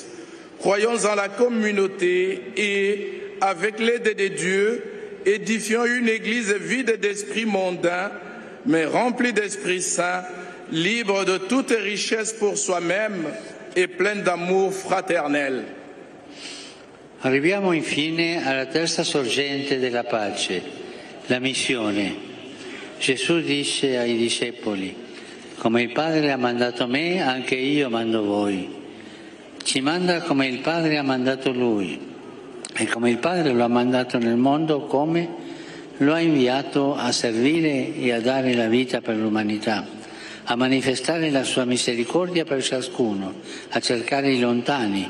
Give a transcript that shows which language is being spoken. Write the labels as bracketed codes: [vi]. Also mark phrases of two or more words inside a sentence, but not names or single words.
[fr] Croyons en la communauté et, avec l'aide de Dieu, édifions une église vide d'esprit mondain, mais remplie d'Esprit Saint, libre de toute richesse pour soi-même et pleine d'amour fraternel. [it] Arriviamo infine alla terza sorgente della pace, la missione, Gesù disse ai discepoli: come il Padre ha mandato me, anche io mando voi. Ci manda come il Padre ha mandato Lui, e come il Padre lo ha mandato nel mondo, come lo ha inviato a servire e a dare la vita per l'umanità, a manifestare la sua misericordia per ciascuno, a cercare i lontani.